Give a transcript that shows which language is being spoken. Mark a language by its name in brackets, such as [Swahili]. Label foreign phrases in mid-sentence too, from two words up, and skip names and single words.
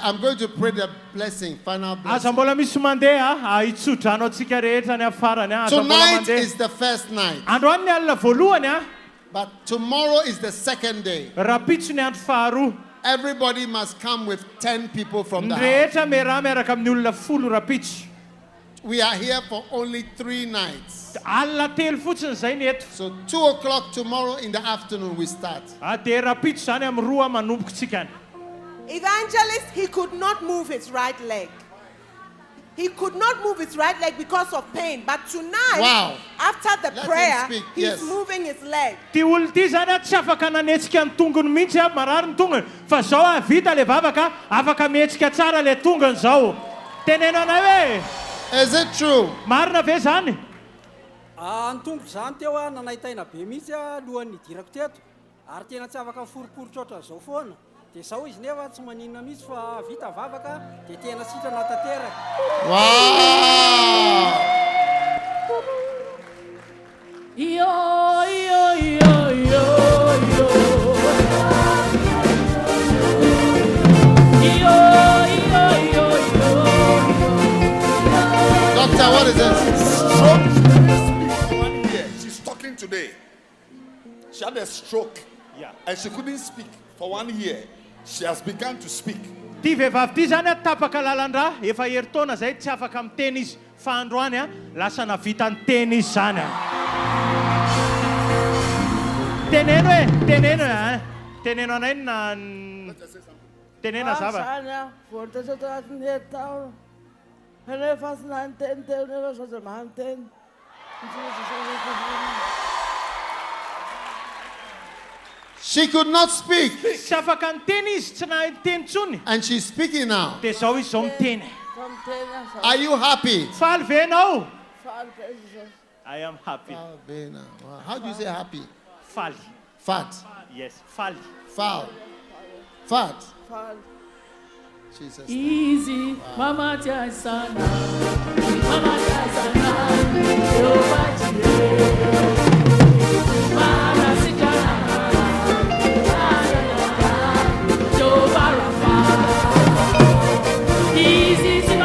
[English] I'm going to pray the blessing, final blessing. [Malagasy] aza mbola misy mandeha hitsodrano antsika rehetra ny afarany a. Aza mbola [English] Tonight [Malagasy] mandeha. [English] is the first night, [Malagasy] Androany ny alina voalohany a. [English] but tomorrow is the second day. [Malagasy] Rapitso ny andro faharoa. [English] Everybody must come with 10 people from the [Malagasy] Ny [English] house. [Malagasy] rehetra miaraka amin'ny olona 10 rapitso. [English] We are here for only 3 nights. [Malagasy] Alina telo fotsiny zay ny eto. [English] So 2 o'clock tomorrow in the afternoon we start. [Malagasy] Dia rapitso zany amin'ny 2 manomboka tsika. [English] Evangelist, he could not move his right leg. He could not move his right leg because of pain. But tonight, Wow. after the Let him prayer, speak, he's yes. moving his leg. [Malagasy] Ty olona ty zany a tsy afaka nanetsika ny tongony mihitsy a marary ny tongony. Fa zao a vita le vavaka afaka mihetsika tsara le tongony zao. Tenenao anay hoe [English] Is it true? [Malagasy] marina ve zany? Ny tombo zany teo a nanaitaina be mihitsy a lohan'ny idirako teto ary tena tsy afaka foriporitra ohatran'izao foana dia zao izy nefa tsy maninona mihitsy fa vita vavaka dia tena sitrana tanteraka. [English] Wow! Doctor, what is this? One year, she's talking today. She had a stroke. Yeah. And she couldn't speak for 1 year. She has begun to speak. [Malagasy] Ty vehivavy ty zany a tapaka lalandra efa heritaona zay tsy afaka miteny izy fa androany a lasa navita ny teny izy zany a. Teneno hoe teneno anay na tenena zava. Zany a, voatetra tao anatin'ny herintaona. Nefa tsy nanteny teo nefa saza manteny. [English] She could not speak. [Malagasy] Tsy afaka niteny izy, tsy nahay niteny intsony. [English] And she's speaking now. [Malagasy] Dia zao izy zao miteny. [English] Are you happy? [Malagasy] Faly ve ianao? Faly be Jesosy. [English] I am happy. Wow. How do you say happy? [Malagasy] Faly. [English] Fat. Yes, faly. Foul. Fat. [Malagasy] Faly. [English] Jesus. Easy, Mama Jasana, Mama Jasana, Mama Easy,